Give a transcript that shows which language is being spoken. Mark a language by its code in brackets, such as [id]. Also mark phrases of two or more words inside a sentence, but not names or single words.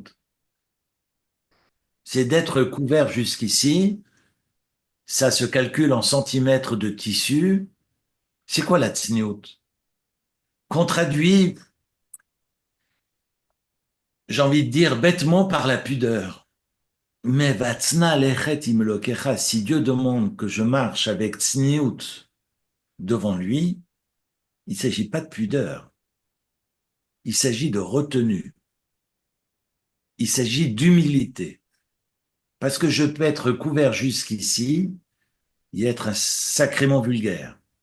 [fr] C'est d'être couvert jusqu'ici, ça se calcule en centimètres de tissu. C'est quoi la tsniout? Qu'on traduit, j'ai envie de dire bêtement, par la pudeur. [he] Mais והצנע לכת עם אלוהיך, [fr] si Dieu demande que je marche avec tsniout devant lui, il ne s'agit pas de pudeur, il s'agit de retenue, il s'agit d'humilité. Parce que je peux être couvert jusqu'ici et être sacrément vulgaire.